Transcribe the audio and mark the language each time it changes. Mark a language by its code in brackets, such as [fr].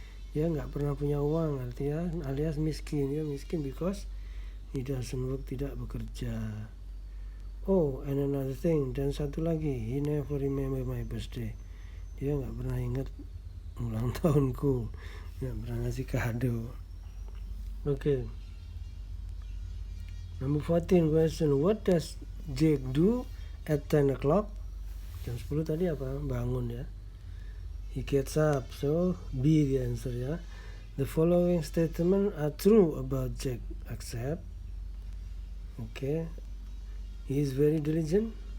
[id] Dia nggak pernah punya uang, artinya alias miskin. Dia miskin because he doesn't work, tidak bekerja. [en] Oh, and another thing, dan satu lagi, he never remember my birthday. [id] Dia nggak pernah ingat ulang tahunku, nggak pernah ngasih kado. [en] Okay. Number 14 question, what does Jake do at 10 o'clock? Jam 10 tadi apa? Bangun ya. He gets up, so B the answer ya. The following statement are true about Jack, except, okay, he is very diligent.